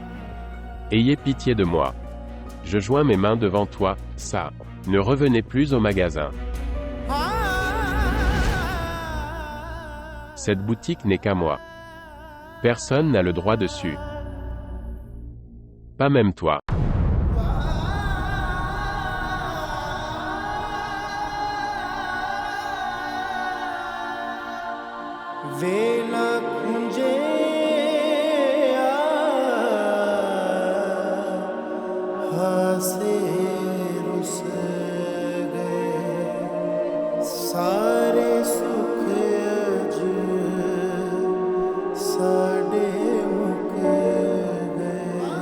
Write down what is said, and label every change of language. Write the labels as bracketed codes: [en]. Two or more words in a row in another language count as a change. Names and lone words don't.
[fr] Ayez pitié de moi. Je joins mes mains devant toi, ça. Ne revenez plus au magasin. Cette boutique n'est qu'à moi. Personne n'a le droit dessus. Pas même toi. [pa] ਵੇਲਾ ਕੁੰਜੇ ਹਾਸੇ ਰੁੱਸ ਗਏ ਸਾਰੇ ਸੁੱਖ ਅੱਜ ਸਾਡੇ ਮੁੱਕ ਗਏ